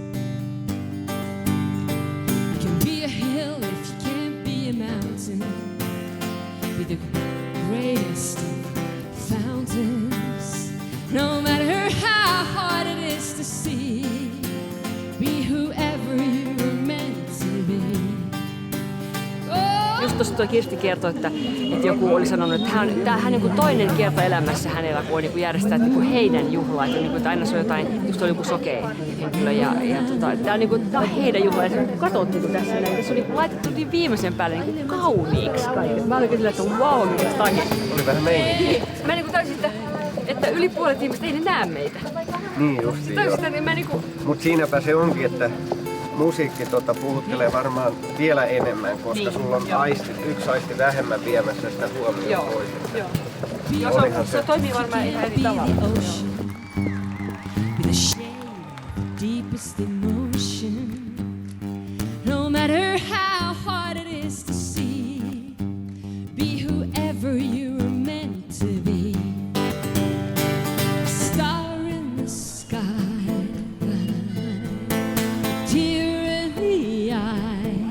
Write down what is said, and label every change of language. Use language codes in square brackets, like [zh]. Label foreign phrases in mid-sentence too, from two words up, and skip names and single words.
[en] You can be a hill if you can't be a mountain. Be the greatest of fountains. No matter how hard it is to see, be whoever you were meant to be. [fi] tuossa tuo Kirsti kertoi, että joku oli sanonut, että hän niin toinen kerta elämässä hänellä, kun on niin järjestää niin heidän juhlaa. Että aina se on jotain, just oli joku sokea henkilö. Tämä on heidän juhla. Ja se katsot niin tässä näin, se oli laitettu niin viimeisen päälle niin kauniiksi kaikille. Mä olin kyllä, että wow, mikä takia. Oli vähän meininki. Mä niin täysin, että yli puolet ihmistä ei ne näe meitä. Niin justiin joo. Mut siinäpä se onkin, että musiikki puhuttelee varmaan vielä enemmän, koska sulla on yksi aisti vähemmän viemässä sitä huomioon toisesta. Joo, se toimii varmaan ihan eri tavalla. [en] Deepest emotion, no matter how hard it is to see, be whoever you are meant to be. A star in the sky, a tear in the eye.